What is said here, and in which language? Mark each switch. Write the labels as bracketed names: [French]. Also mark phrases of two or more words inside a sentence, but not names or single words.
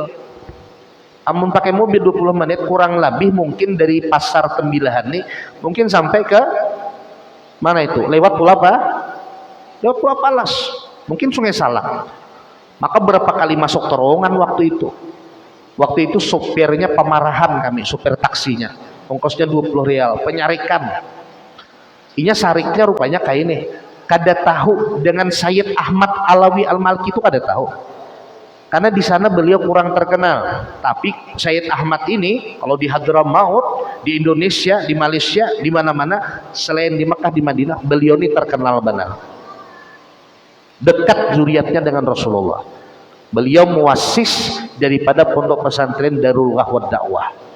[Indonesian] Amun pakai mobil 20 menit kurang lebih mungkin dari pasar Tembilahan nih mungkin sampai ke mana itu? Lewat Pulau apa? Lewat Pulau Palas. Mungkin Sungai Salak. Maka berapa kali masuk terowongan waktu itu? Waktu itu sopirnya pemarahan kami, sopir taksinya. Ongkosnya 20 rial, [Banjar] penyarikan. Inya sariknya rupanya kayak ini. Kada tahu dengan Sayyid Ahmad Alawi Al-Maliki itu kada tahu. [Indonesian] Karena di sana beliau kurang terkenal. Tapi Sayyid Ahmad ini kalau di Hadramaut, di Indonesia, di Malaysia, di mana-mana selain di Mekah, di Madinah, beliau ini terkenal benar. Dekat zuriatnya dengan Rasulullah. Beliau muassis daripada pondok pesantren Darul Wahwad Dakwah.